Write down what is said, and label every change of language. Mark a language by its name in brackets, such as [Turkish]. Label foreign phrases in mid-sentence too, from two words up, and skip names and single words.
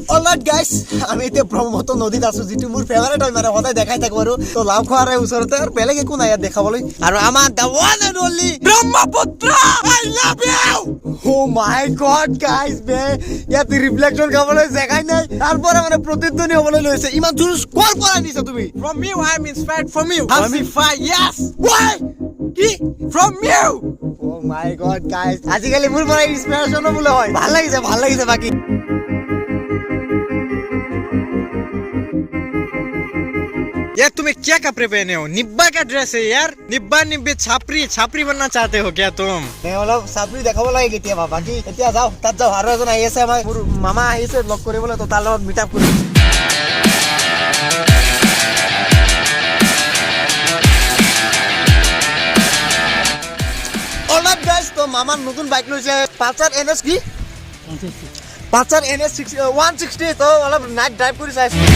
[English] alright guys [Assamese] আমি এতিয়া ব্ৰহ্মপুত্ৰ নদীত আছো যিটো মোৰ ফেভাৰিট হয় মানে সদায় দেখাই থাকো আৰু তো লাওখোৱাৰ ওচৰতে আৰু বেলেগ একো নাই ইয়াত দেখাবলৈ আৰু আমাৰ [English] the one and only [Assamese] ব্ৰহ্মপুত্ৰ [English] I love you oh my god guys [Assamese] বে ইয়াত ৰিফ্লেকশন খাবলৈ জেগাই নাই তাৰপৰা মানে প্ৰতিধ্বনি হ'বলৈ লৈছে ইমান জোৰ কৰ পৰা আনিছা তুমি [English] From you, I am inspired from you. HasiFy, yes. why কি? From you. oh my god guys [Assamese] আজিকালি মোৰ পৰা ইনস্পিৰেশন বোলে হয় ভাল লাগিছে বাকি [Hindi] यार तुम्हें क्या कपड़े पहने हो? निब्बा का ड्रेस है यार. निब्बा निब्बे छापरी बनना चाहते हो क्या तुम? [Assamese] मैं অলপ চাপৰি দেখাব লাগে কেতিয়াবা বাকি এতিয়া যাও তাত যাও আৰু এজন আহি আছে আমাৰ মোৰ মামা আহিছে লগ কৰিবলৈ তো তাৰ লগত মিটআপ কৰিম [English] alright guys [Assamese] তো মামাৰ নতুন বাইক লৈছে পালচাৰ এনএস কি পালচাৰ এনএস 160 তো অলপ [English] night drive [Assamese] কৰি চাইছো